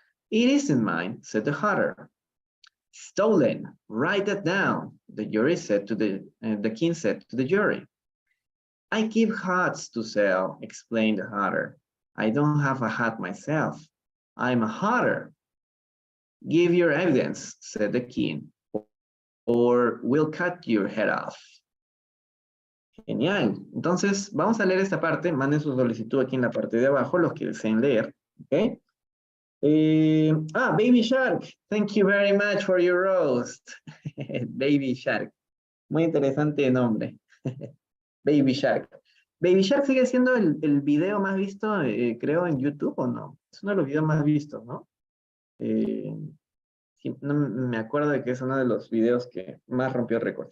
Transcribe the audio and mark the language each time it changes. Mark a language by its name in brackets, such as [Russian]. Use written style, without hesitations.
[English] It isn't mine, said the hatter. Stolen, write that down, the jury said to the king said to the jury. I keep hats to sell, explained the hatter. I don't have a hat myself. I'm a hatter. Give your evidence, said the king, or we'll cut your head off. [Spanish] Genial. Entonces, vamos a leer esta parte. Manden su solicitud aquí en la parte de abajo, los que deseen leer. ¿Ok? Baby Shark. [English] Thank you very much for your roast. Baby Shark. [Spanish] Muy interesante nombre. Baby Shark. Baby Shark sigue siendo el video más visto, creo, en YouTube, ¿o no? Es uno de los videos más vistos, ¿no? Sí, no me acuerdo de que es uno de los videos que más rompió récord.